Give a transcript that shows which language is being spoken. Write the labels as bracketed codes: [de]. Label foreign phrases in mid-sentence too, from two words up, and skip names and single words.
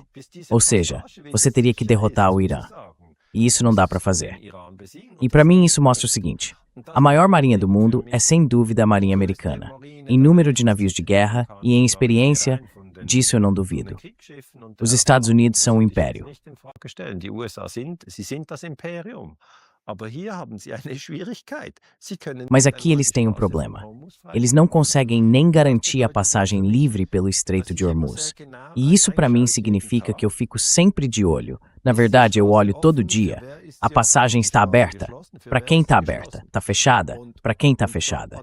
[pt] Ou seja, você teria que derrotar o Irã. E isso não dá para fazer. E para mim isso mostra o seguinte, a maior marinha do mundo é sem dúvida a marinha americana. Em número de navios de guerra e em experiência, disso eu não duvido. Os Estados Unidos são um império. [de] Nicht in Frage stellen. Die USA sind das Imperium. Aber hier haben sie eine Schwierigkeit. Sie können [pt] Mas aqui eles têm um problema. Eles não conseguem nem garantir a passagem livre pelo Estreito de Hormuz. E isso para mim significa que eu fico sempre de olho. Na verdade, eu olho todo dia. A passagem está aberta. Para quem está aberta? Está fechada? Para quem está fechada?